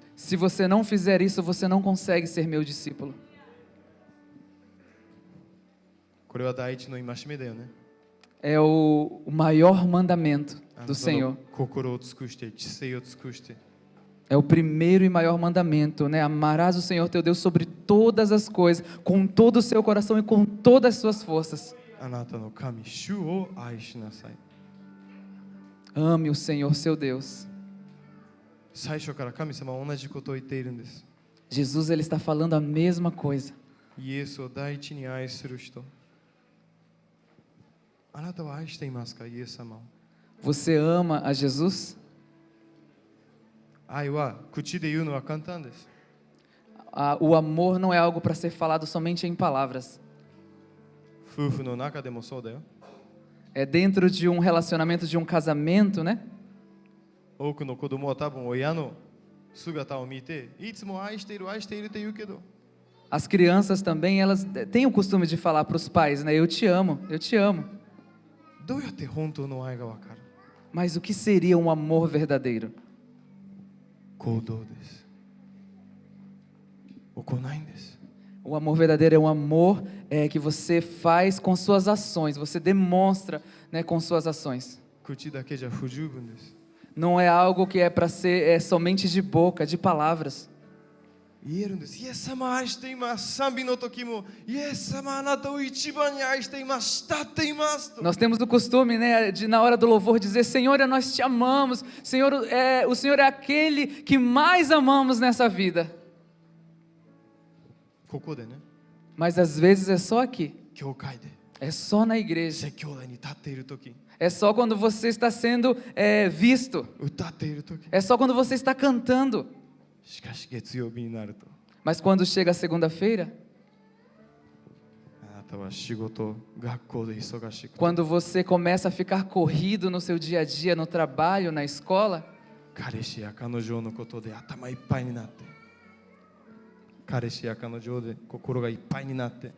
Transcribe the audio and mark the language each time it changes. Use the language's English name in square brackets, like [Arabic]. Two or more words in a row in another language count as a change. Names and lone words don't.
[Portuguese] Se você não fizer isso, você não consegue ser meu discípulo. [Japanese] これは第一の戒めだよね。 [Portuguese] É o maior mandamento あ do [Japanese] の [Portuguese] Senhor. [Japanese] 心を尽くして知性を尽くして [Portuguese] É o primeiro e maior mandamento, né? Amarás o Senhor teu Deus sobre todas as coisas, com todo o seu coração e com todas as suas forças. [Japanese] あなたの神主を愛しなさい。 [Portuguese] Ame o Senhor seu Deus. [Japanese] 最初から神様は同じことを言っているんです。 [Portuguese] Jesus ele está falando a mesma coisa. [Japanese] イエスを第一に愛する人、あなたは愛していますか？イエス様を。 [Portuguese] Você ama a Jesus? [Japanese] 愛は口で言うのは簡単です。 [Portuguese] O amor não é algo para ser falado somente em palavras. [Japanese] 夫婦の中でもそうだよ。 [Portuguese] É dentro de um relacionamento, de um casamento, né? [Japanese] 多くの子供は多分親の姿を見て、いつも愛している愛しているって言うけど、 [Portuguese] As crianças também, elas têm o costume de falar para os pais, né? Eu te amo, eu te amo. [Japanese] どうやって本当の愛がわかる？ [Portuguese] Mas o que seria um amor verdadeiro? [Japanese] 行動です。行いんです。 [Portuguese] O amor verdadeiro é um amor que você faz com suas ações, você demonstra, né, com suas ações. [Japanese] 口だけじゃ不十分です。 [Portuguese] Não é algo que é para ser somente de boca, de palavras. [Japanese] 言えるんです。イエス様愛しています。賛美の時もイエス様あなたを一番に愛しています。慕っていますと。 [Portuguese] Nós temos o costume, né, de na hora do louvor dizer: Senhor, nós te amamos. Senhor, o Senhor é aquele que mais amamos nessa vida. [Japanese] ここでね、 [Portuguese] Mas às vezes é só aqui, [Japanese] 教会で [Portuguese] é só na igreja, [Japanese] 説教台に立っている時、 [Portuguese] é só quando você está sendo visto, [Japanese] 歌っている時、 [Portuguese] é só quando você está cantando. [Japanese] しかし月曜日になると [Portuguese] Mas quando chega a segunda-feira, [Japanese] あなたは仕事、学校で忙しく、 [Portuguese] quando você começa a ficar corrido no seu dia a dia, no trabalho, na escola, [Japanese] 彼氏や彼女のことで頭いっぱいになって、彼氏や彼女で心がいっぱいになって、